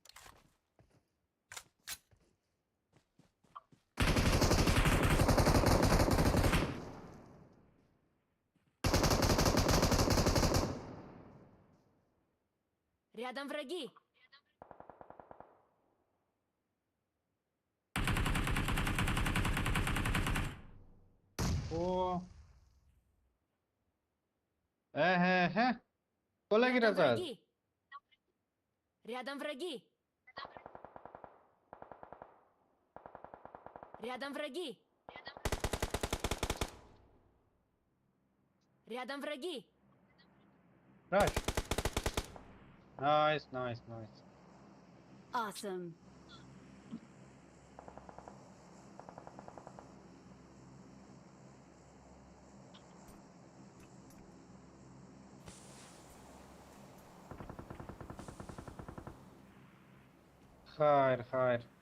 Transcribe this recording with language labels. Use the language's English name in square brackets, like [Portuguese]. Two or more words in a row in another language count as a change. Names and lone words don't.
[Russian] Рядом враги. [Persian] او کلا گیره [Russian] Рядом [Persian] زد [Russian] враги. Рядом враги. Рядом враги. Рядом враги. [English] Rush. Nice, nice, nice. Awesome. [Persian] خیر خیر.